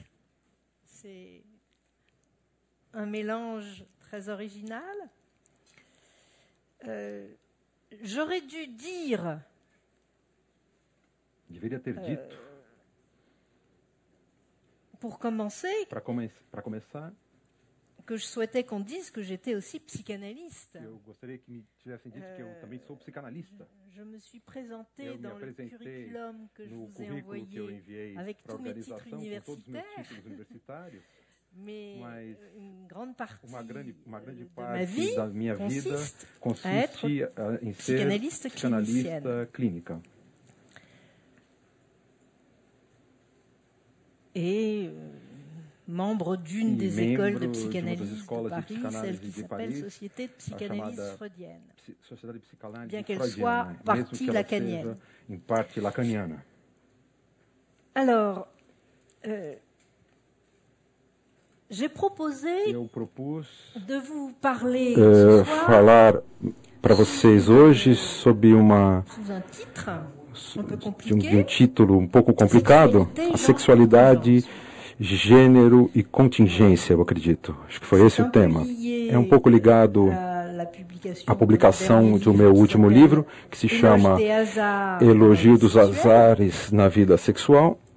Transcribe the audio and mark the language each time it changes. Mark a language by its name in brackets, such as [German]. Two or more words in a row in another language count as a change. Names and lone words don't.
[French] C'est un mélange très original. J'aurais dû dire... [Portuguese] Deveria ter dito, [French] pour commencer, [Portuguese] para começar, [French] que je souhaitais qu'on dise que j'étais aussi psychanalyste. [Portuguese] eu gostaria que me tivessem dito que eu também sou psicanalista. [French] Je me suis présentée [Portuguese] Eu me [French] dans le [Portuguese] apresentei [French] curriculum que je [Portuguese] no [French] vous ai [Portuguese] currículo que eu [French] envoyé [Portuguese] enviei [French] avec [Portuguese] para a [French] tous mes titres [Portuguese] organização com todos os meus [French] universitaires, [Portuguese] títulos universitários, [French] mais [Portuguese] mas [French] une grande partie [Portuguese] uma grande [French] de ma [Portuguese] parte [French] vie [Portuguese] da minha vida [French] consiste [Portuguese] em ser [French] psychanalyste [Portuguese] psicanalista clínica. [French] Et membre d'une des écoles de psychanalyse de [Portuguese] escolas de [French] Paris, [Portuguese] psicanálise [French] celle qui [Portuguese] de [French] s'appelle [Portuguese] Paris, [French] Société de psychanalyse [Portuguese] chamada [French] freudienne, [Portuguese] Sociedade de Psicanálise [French] bien qu'elle [Portuguese] Freudiana, [French] soit [Portuguese] mesmo [French] partie [Portuguese] que ela [French] lacanienne. [Portuguese] seja em parte lacaniana. [French] Alors, j'ai proposé [Portuguese] Eu propus [French] de vous parler ce soir [Portuguese] falar para vocês hoje sobre [French] sous un titre un peu [Portuguese] de [French] compliqué. [Portuguese] título pouco complicado, a sexualidade, gênero e contingência, eu acredito. Acho que foi esse o tema. É pouco ligado à publicação do meu último livro, que se chama Elogio dos Azares na Vida Sexual.